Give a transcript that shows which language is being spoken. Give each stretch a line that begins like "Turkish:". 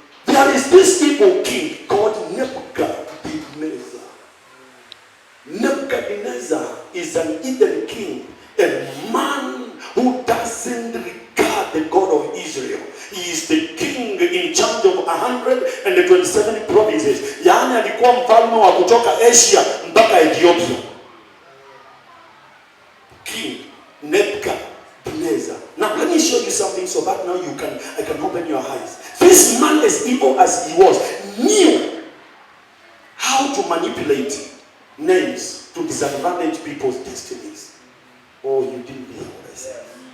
English: There is this evil king called Nebuchadnezzar. Nebuchadnezzar is an heathen king, a man who doesn't regard the God of Israel. He is the king in charge of 127 provinces.
Swahili: Yaani alikuwa mfalme wa kutoka Asia mpaka Ethiopia.
English: King Nebuchadnezzar. Now let me show you something so that now I can open your eyes. This man, as evil as he was, knew how to manipulate names to disadvantage people's destinies. Oh, you didn't hear what I said.